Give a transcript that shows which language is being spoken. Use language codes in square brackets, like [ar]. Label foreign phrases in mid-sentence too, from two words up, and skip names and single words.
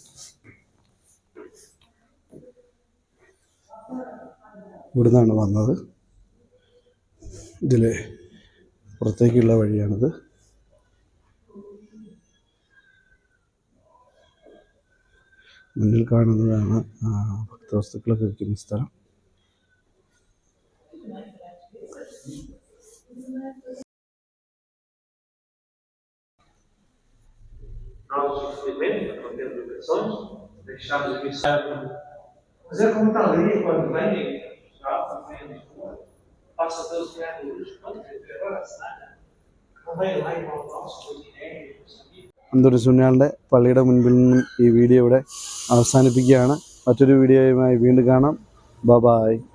[ml] ഇവിടുന്നാണ് വന്നത്. ഇതിലെ പുറത്തേക്കുള്ള വഴിയാണിത്. മുന്നിൽ കാണുന്നതാണ് ഭക്തവസ്തുക്കളൊക്കെ വയ്ക്കുന്ന സ്ഥലം. [pt] Nós, infelizmente, não temos educações, deixamos de pensar. Mas é como está ali quando vem, já vem a Lisboa, passa pelos triângulos, agora a semana, não vem lá e volta ao nosso dinheiro, [ml] അന്തോണിസുണ്യാളുടെ പള്ളിയുടെ മുൻപിൽ നിന്നും ഈ വീഡിയോ ഇവിടെ അവസാനിപ്പിക്കുകയാണ്. മറ്റൊരു വീഡിയോയുമായി വീണ്ടും കാണാം. ബൈ.